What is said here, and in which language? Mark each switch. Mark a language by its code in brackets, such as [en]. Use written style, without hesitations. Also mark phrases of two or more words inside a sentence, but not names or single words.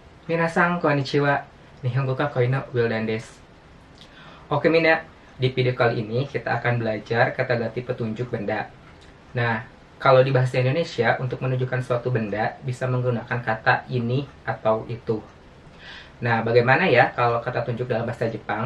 [ja] みなさんこんにちは。日本語か恋のWildanです. [id] Oke Mina, di video kali ini kita akan belajar kata ganti petunjuk benda. Nah, kalau di bahasa Indonesia untuk menunjukkan suatu benda bisa menggunakan kata ini atau itu. Nah, bagaimana ya kalau kata tunjuk dalam bahasa Jepang?